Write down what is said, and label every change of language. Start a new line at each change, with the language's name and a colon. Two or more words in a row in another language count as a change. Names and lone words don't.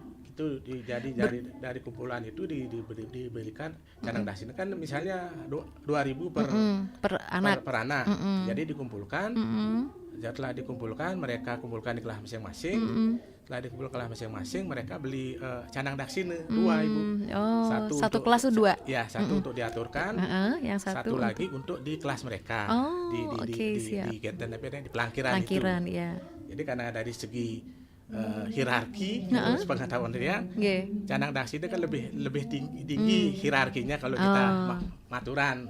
Indonesian: Itu dari kumpulan itu diberikan canang daksine kan misalnya 2.000 per anak. Jadi dikumpulkan. Setelah dikumpulkan mereka kumpulkan di kelas masing-masing. Setelah dikumpulkan kelas masing-masing mereka beli canang daksine 2 Ibu. Satu kelas itu 2. Ya, satu untuk diaturkan. Yang satu lagi untuk di kelas mereka. Di pelangkiran itu. Ya. Jadi karena dari segi hierarki pengetahuan dia, canang daksine kan lebih tinggi hierarkinya kalau kita maturan.